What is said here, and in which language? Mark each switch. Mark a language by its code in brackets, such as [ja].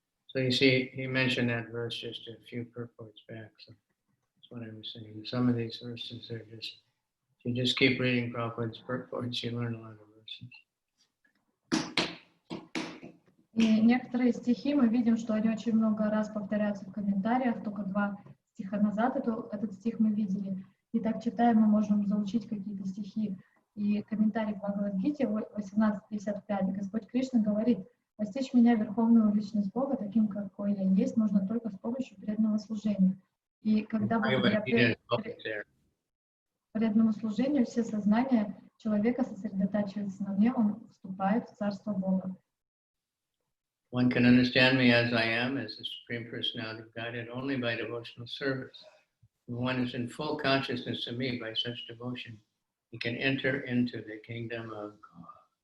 [en] So you see, he mentioned that verse just a few purports back. So that's what I was saying. Some of these verses are just, if you just keep reading Prabhupada's purports, you learn a lot of verses. [ru] И некоторые стихи мы видим, что они очень много раз повторяются в комментариях, только 2 стиха назад этот стих мы видели. И так читаем, мы можем заучить какие-то стихи. И комментарий к Бхагавад-гите 18.55. Господь Кришна говорит: постичь меня, верховную личность Бога, таким, какой я есть, можно только с помощью преданного служения. И когда благодаря преданному служению все сознания человека сосредотачивается на мне, он вступает в Царство Бога. [en] One can understand me as I am, as the Supreme Personality of Godhead, only by devotional service. When one is in full consciousness of me by such devotion, he can enter into the kingdom of God.